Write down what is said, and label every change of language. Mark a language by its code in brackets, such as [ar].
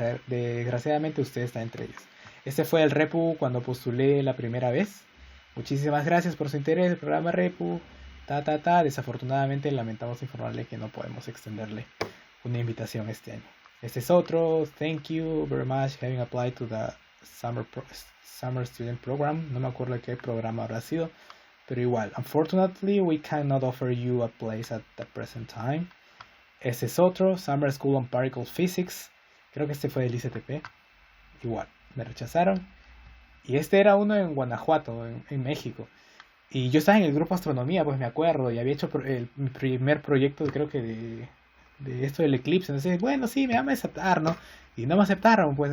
[es] Desgraciadamente usted está entre ellos. Este fue el Repu cuando postulé la primera vez. Muchísimas gracias por su interés. El programa Repu. Desafortunadamente lamentamos informarle que no podemos extenderle una invitación este año. Este es otro. [en] Thank you very much having applied to the summer student program. [es] No me acuerdo qué programa habrá sido, pero igual. [en] Unfortunately, we cannot offer you a place at the present time. [es] Este es otro. [en] Summer School on Particle Physics. [es] Creo que este fue del ICTP. Igual, me rechazaron. Y este era uno en Guanajuato, en México. Y yo estaba en el grupo Astronomía, pues me acuerdo, y había hecho mi primer proyecto, creo que de esto del eclipse. Entonces, bueno, sí, me van a aceptar, ¿no? Y no me aceptaron, pues.